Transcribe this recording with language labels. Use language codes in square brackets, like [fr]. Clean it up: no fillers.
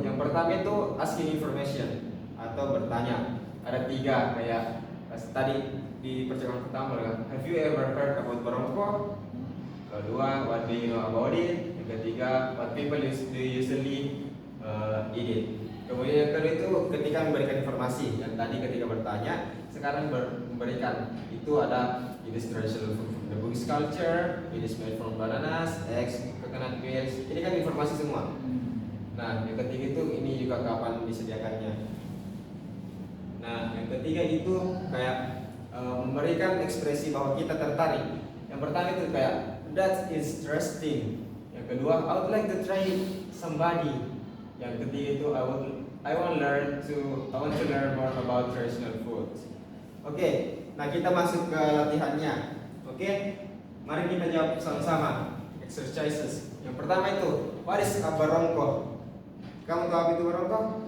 [id] Yang pertama itu [en] asking information [id] atau bertanya. Ada 3 kayak tadi di percakapan pertama kan. [en] Have you ever heard about barongko? [id] Kedua, [en] what do you know about it? [id] Yang ketiga, [en] what people do usually eat it. [id] Kemudian yang kedua itu ketika memberikan informasi. Yang tadi ketika bertanya, sekarang memberikan. Itu ada [en] it is traditional food from the Buddhist culture, it is made from bananas, eggs, coconut milk. [id] Ini kan informasi semua. Nah, yang ketiga itu ini juga kapan disediakannya. Nah, yang ketiga itu kayak memberikan ekspresi bahwa kita tertarik. Yang pertama itu kayak [en] that's interesting. [id] kedua, [en] I would like to try somebody. [id] Yang ketiga itu [en] I want to learn more about traditional food. [id] Oke, nah kita masuk ke latihannya. Oke, mari kita jawab sama-sama. Exercises. Yang pertama itu, [en] what is a barongko? [id] Kamu tahu apa itu barongko?